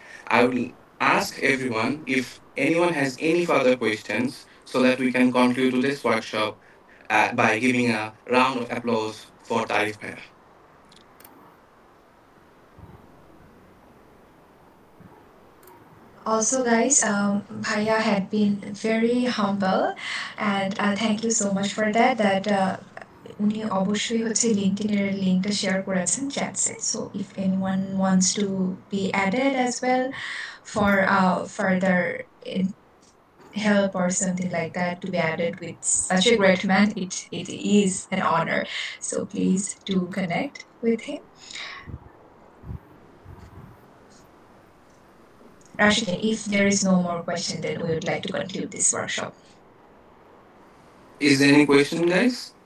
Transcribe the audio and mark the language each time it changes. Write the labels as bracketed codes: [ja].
[en] I will ask everyone if anyone has any further questions so that we can conclude to this workshop by giving a round of applause for Tarif Bhaiya. Also, guys, Bhaiya had been very humble, and thank you so much for that. [bn] উনি অবশ্যই হচ্ছে লিঙ্কডইনের লিঙ্কটা share করেছেন চ্যাটসে, [en] So if anyone wants to be added as well for further help or something like that to be added with such a great man, it is an honor. So please do connect with him. Rashid, if there is no more question, then we would like to conclude this workshop. Is there any question, guys?